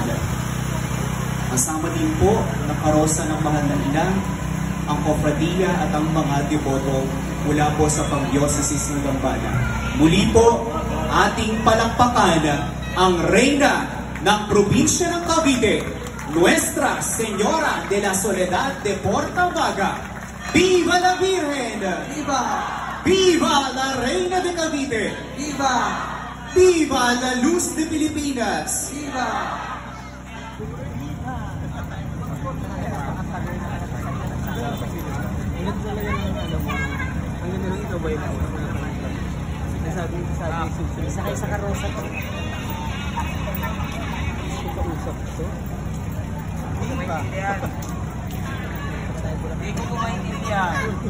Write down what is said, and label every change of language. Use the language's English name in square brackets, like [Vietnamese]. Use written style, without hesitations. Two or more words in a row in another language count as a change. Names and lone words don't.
[Filipino] Kasama din po ng karosa ng mahal na ina, ang kofradiya at ang mga deboto mula po sa pang-dioceses ng dambana. Muli po, ating palakpakan ang reyna ng probinsya ng Cavite, Nuestra Señora de la Soledad de Portavaga. [Spanish] ¡Viva la Virgen! Viva! ¡Viva la Reina de Cavite! Viva! ¡Viva la Luz de Pilipinas! Viva! [Filipino] Sakay sa karosa ko. Usap ito. Hindi ko maintindihan.